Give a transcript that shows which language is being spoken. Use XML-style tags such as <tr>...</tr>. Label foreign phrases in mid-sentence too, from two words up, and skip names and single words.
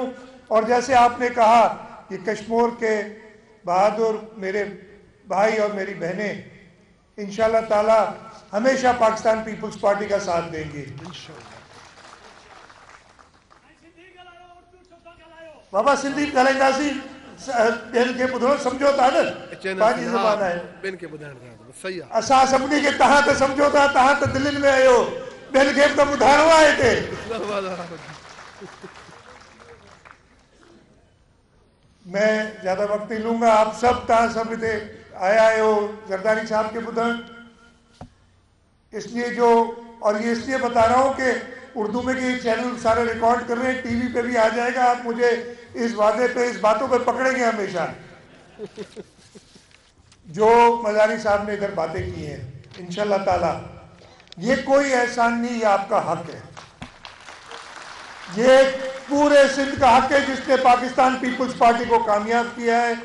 <ur>اور جیسے آپ نے کہا کہ کشمیر کے بہادر میرے بھائی اور میری بہنیں</ur> <ar>إن شاء الله تعالى</ar> <ur>ہمیشہ پاکستان پیپلز پارٹی کا ساتھ دیں گے.</ur> <sd>बाबा सिंधी ॻाल्हाईंदासीं, ॿियनि खे ॿुधणो सम्झो था न, पंहिंजी ज़बान आहे, ॿियनि खे ॿुधाइण सही आहे। असां सभिनी खे तव्हां त सम्झो था, तव्हां त दिल्ली में आहियो, ॿियनि खे त ॿुधाइणो आहे हिते।</sd> <ur>میں زیادہ وقت نہیں لوں گا، آپ سب</ur> <sd>तव्हां सब हिते आया आहियो</sd> <ur>زرداری صاحب کے ٻڌڻ، اس لیے جو، اور یہ اس لیے بتا رہا ہوں کہ اردو میں کہ چینل سارے ریکارڈ کر رہے ہیں، ٹی وی پہ بھی آ جائے گا. آپ مجھے اس وعدے پہ، اس باتوں پہ پکڑیں گے ہمیشہ. جو مزاری صاحب نے ادھر باتیں کی ہیں,</ur> <ar>إن شاء الله تعالى</ar> <ur>یہ کوئی احسان نہیں، یہ آپ کا حق ہے، یہ پورے سندھ کا حق ہے جس نے پاکستان پیپلز پارٹی کو کامیاب کیا ہے.</ur>